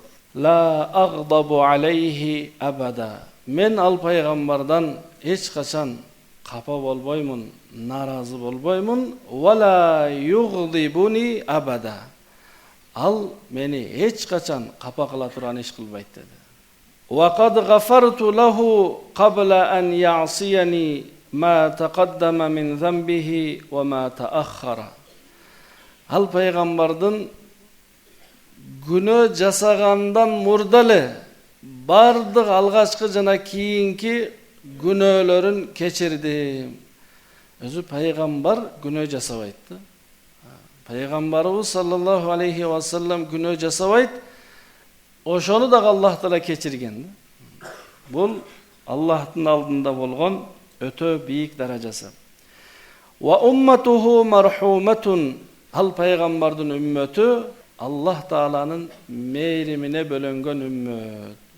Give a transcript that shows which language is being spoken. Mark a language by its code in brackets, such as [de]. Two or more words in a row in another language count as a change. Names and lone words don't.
[ar] لا أغضب عليه أبدا. [ky] Мен ал пайгамбардан эч качан капа болбоймун, наразы болбоймун. [ar] ولا يغضبني أبدا. [ky] Ал мени эч качан капа кыла турган иш кылбайт деди. [ar] وَقَدْ غَفَرْتُ لَهُ قَبْلَ أَنْ يَعْصِيَنِي مَا تَقَدَّمَ مِنْ ذَنْبِهِ وَمَا تَأَخَّرَ. [ky] Ал пайгамбардын күнөө жасагандан мурда эле бардык алгачкы жана кийинки күнөөлөрүн кечирдим. Өзү пайгамбар күнөө жасабайт. Пайгамбарыбыз [ar] صلى الله عليه وسلم [ky] күнөө жасабайт. Ошону да Аллах Таала кечирген. Бул Аллахтын алдында болгон өтө бийик даражасы. [ar] وأمته مرحومة. [ky] Ал пайгамбардын үммөтү Аллах Тааланын мейримине бөлөнгөн үммөт.